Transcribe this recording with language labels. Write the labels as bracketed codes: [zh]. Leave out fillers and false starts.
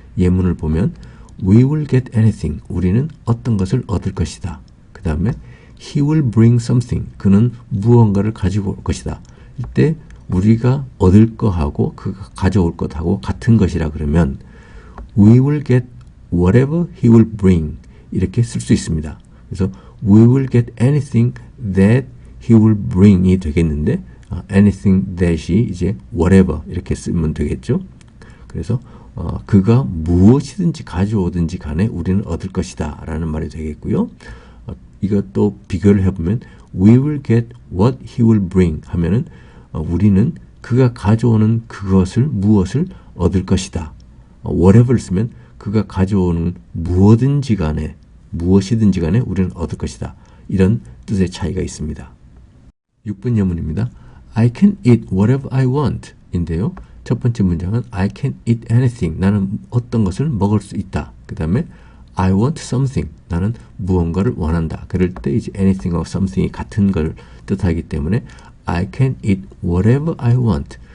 [ko] 예문을 보면 [en] we will get anything, [ko] 우리는 어떤 것을 얻을 것이다. 그 다음에 [en] he will bring something, [ko] 그는 무언가를 가지고 올 것이다. 이때 우리가 얻을 거하고 그가 가져올 것하고 같은 것이라 그러면 [en] we will get whatever he will bring [ko] 이렇게 쓸 수 있습니다. 그래서 [en] we will get anything that he will bring [ko] 이 되겠는데 anything that이 이제 whatever 이렇게 쓰면 되겠죠. 그래서 그가 무엇이든지 가져오든지 간에 우리는 얻을 것이다 라는 말이 되겠고요. 이것도 비교를 해보면 [en] we will get what he will bring [ko] 하면은 우리는 그가 가져오는 그것을 무엇을 얻을 것이다. whatever를 쓰면 그가 가져오는 무엇이든지 간에 우리는 얻을 것이다. 이런 뜻의 차이가 있습니다. 6번 예문입니다. [en] I can eat whatever I want [ko] 인데요. 첫 번째 문장은 [en] I can eat anything. [ko] 나는 어떤 것을 먹을 수 있다. [en] 그 다음에 I want something. [ko] 나는 무언가를 원한다. 그럴 때 이제 anything과 something이 같은 걸 뜻하기 때문에 [en] I can eat whatever I want.